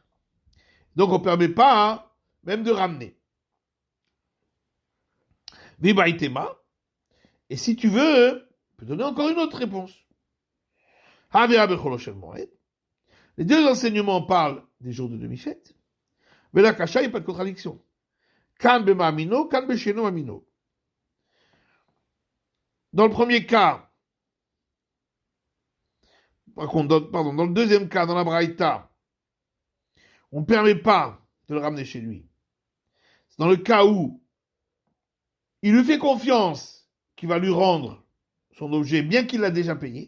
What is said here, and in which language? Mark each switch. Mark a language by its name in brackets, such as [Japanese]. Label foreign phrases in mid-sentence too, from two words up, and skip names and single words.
[French] Donc on ne permet pas même de ramener. Vibaïtema. Et si tu veux, je peux donner encore une autre réponse. Les deux enseignements parlent des jours de demi-fête. Mais la kasha, il n'y a pas de contradiction. [Hebrew] כאן במאמינו, כאן בשאינו מאמינו. [French] Dans le premier cas, dans le deuxième cas, dans la Braïta, on ne permet pas de le ramener chez lui. C'est dans le cas où il lui fait confiance qu'il va lui rendre son objet, bien qu'il l'a déjà payé.